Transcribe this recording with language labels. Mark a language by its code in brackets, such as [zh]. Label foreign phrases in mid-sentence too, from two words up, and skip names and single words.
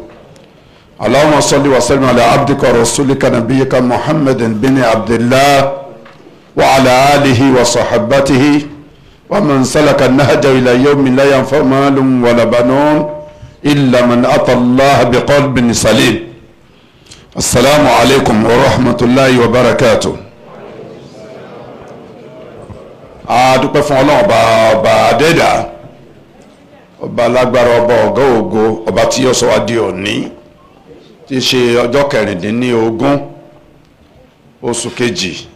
[ar] اللهم صل وسلم على عبدك ورسولك نبيك محمد بن عبد الله وعلى آله وصحبته ومن سلك النهج إلى يوم لا ينفع مال ولا بنون إلا من أتى الله بقلب سليم. السلام عليكم ورحمة الله وبركاته. [yo] adúpẹ́ fún Ọlọ́run ọba adẹ́dà ọba alágbára ọba ọ̀gá ògo ọba tí ó sọ wá di òní tí í ṣe ọjọ́ 16 oṣù kejì